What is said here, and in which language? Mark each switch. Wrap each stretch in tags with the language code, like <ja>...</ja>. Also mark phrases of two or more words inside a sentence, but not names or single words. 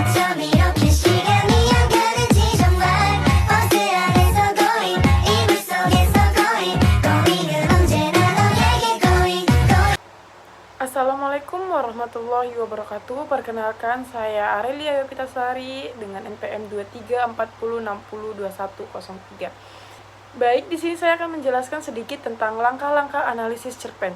<ko>밤 이렇게 시간이 안 가는지 정말 버스 안에서 going 이불 속에서 going going은 언제나 너에게 going</ko> <ar>السلام عليكم ورحمة الله وبركاته.</ar> <id>Perkenalkan, saya Arelia Yopitasari dengan NPM 2340602103. Baik, di sini saya akan menjelaskan sedikit tentang langkah-langkah analisis cerpen.</id>